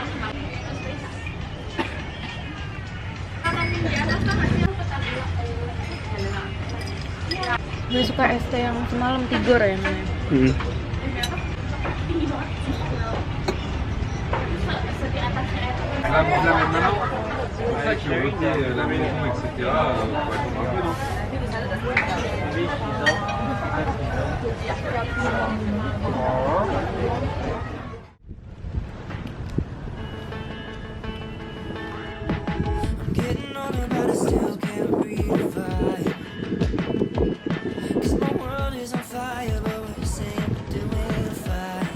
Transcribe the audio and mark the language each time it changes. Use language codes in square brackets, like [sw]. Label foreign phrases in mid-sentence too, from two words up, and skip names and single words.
[id] Gue suka es teh yang semalam Tigor ya namanya. [fr] Là, vous l'avez maintenant avec le côté la maison, etc. Faut être un peu, non? [en] I'm getting older, but I still can't breathe the vibe. 'Cause my world is on fire, but we're saying we're doing fine.